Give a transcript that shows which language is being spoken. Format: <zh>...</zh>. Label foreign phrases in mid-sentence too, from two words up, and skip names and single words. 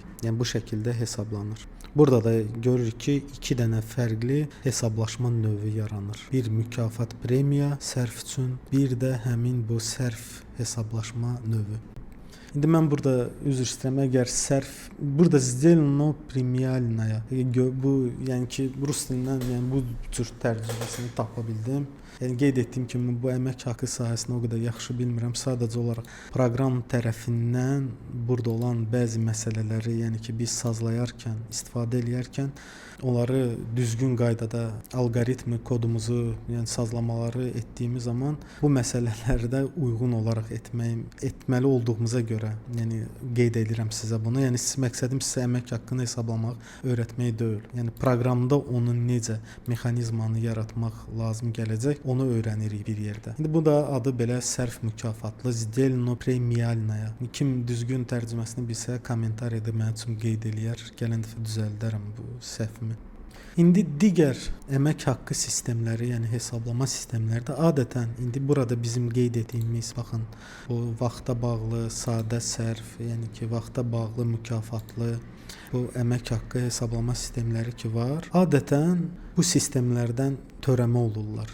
<az>Yəni bu şəkildə hesablanır. Burada da görürük ki, 2 dənə fərqli hesablaşma növü yaranır. Bir mükafat premiya sərf üçün, bir də həmin bu sərf hesablaşma növü. İndi mən burada üzr istəyirəm, əgər sərf burada</az> <ru>сделано премиальная</ru> <az>bu yəni ki, rus dilindən yəni bu cür tərcüməsini tapa bildim. Yəni qeyd etdiyim kimi bu əmək haqqı sahəsini o qədər yaxşı bilmirəm. Sadəcə olaraq proqram tərəfindən burada olan bəzi məsələləri, yəni ki, biz sazlayarkən, istifadə edərkən onları düzgün qaydada alqoritmi kodumuzu, yəni sazlamaları etdiyimiz zaman bu məsələlərdə uyğun olaraq etməli olduğumuza görə, yəni qeyd edirəm sizə bunu. Yəni məqsədim sizə əmək haqqını hesablamaq, öyrətmək deyil. Yəni proqramda onun necə mexanizmanı yaratmaq lazım gələcək, onu öyrənirik bir yerdə. İndi bu da adı belə sərf mükafatlı</az> <ru>сделано премиальная.</ru> <az>Kim düzgün tərcüməsini bilsə kommentariyada mənim üçün qeyd eləyər. Gələn dəfə düzəldərəm bu səhvimi. İndi digər əmək haqqı sistemləri, yəni hesablama sistemləri də adətən indi burada bizim qeyd etdiyimiz, baxın, bu vaxta bağlı, sadə sərf, yəni ki, vaxta bağlı mükafatlı bu əmək haqqı hesablama sistemləri ki var, adətən bu sistemlərdən törəmə olurlar.</az>